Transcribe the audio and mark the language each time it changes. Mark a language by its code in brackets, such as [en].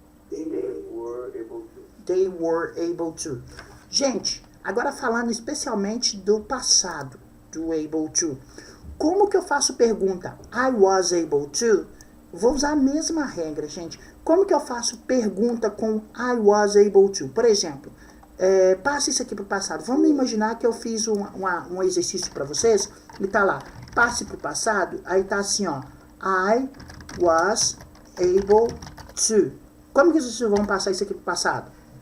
[en] They were able to. They were able to. [pt] Gente, agora falando especialmente do passado, do able to. Como que eu faço pergunta? [en] I was able to. [pt] Vou usar a mesma regra, gente. Como que eu faço pergunta com I was able to? Por exemplo, passe isso aqui para o passado. Vamos imaginar que eu fiz um exercício para vocês. E tá lá, passe para o passado. Aí tá assim, ó. [en] I was able to. [pt] Como que vocês vão passar isso aqui para o passado?